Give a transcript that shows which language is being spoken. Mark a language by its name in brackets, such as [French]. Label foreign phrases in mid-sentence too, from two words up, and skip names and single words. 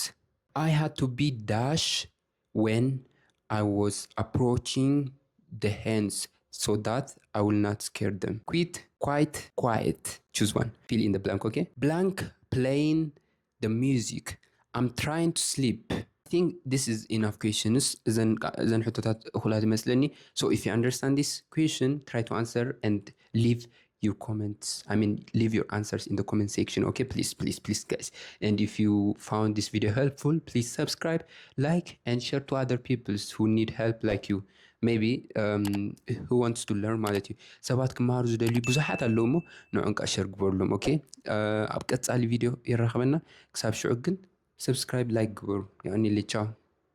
[English] I had to be dash when I was approaching the hens so that I will not scare them. Quit, quite, quiet. Choose one. Fill in the blank. Okay, blank, playing the music. I'm trying to sleep. I think this is enough questions. [Tigrinya] Then ሕቶታት እኹላት ይመስለኒ. [English] So if you understand this question, try to answer and leave your comments. Leave your answers in the comment section. Okay, please guys. And if you found this video helpful, please subscribe, like, and share to other people who need help like you. Maybe who wants to learn [Tigrinya] ማለት እዩ። ሰባት ክመሃሩ ዝደልዩ ብዙሓት ኣለዉ እሞ ንዑን ከዓ ሸር ግበሩሎም። ኦኬ፣ ኣብ ቀጻሊ ቪድዮ ይረኸበና። ክሳብ ሽዑ ግን [English] subscribe like [Tigrinya] ግበሩ። ያኒ ቻው።